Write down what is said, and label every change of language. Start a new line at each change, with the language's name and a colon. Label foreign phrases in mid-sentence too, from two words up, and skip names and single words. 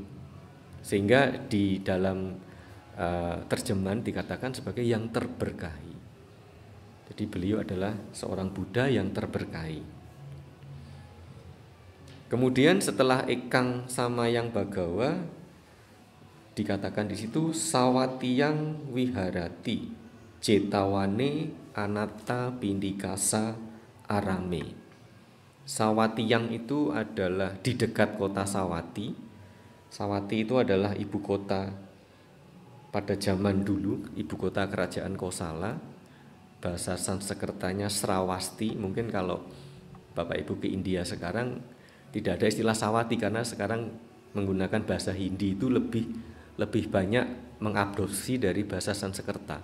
Indonesian: Sehingga di dalam terjemahan dikatakan sebagai yang terberkahi. Jadi beliau adalah seorang Buddha yang terberkahi. Kemudian setelah
Pali: Ekang sama yang Bagawa
Indonesian: dikatakan di situ
Pali: sawatiyang wiharati jetawane anatta pindikasa arame.
Indonesian: Sawatiyang itu adalah di dekat kota Sawati. Sawati itu adalah ibu kota pada zaman dulu, ibu kota kerajaan Kosala. Bahasa Sanskertanya Srawasti. Mungkin kalau Bapak Ibu ke India sekarang tidak ada istilah Sawati karena sekarang menggunakan bahasa Hindi itu lebih banyak mengadopsi dari bahasa Sanskerta.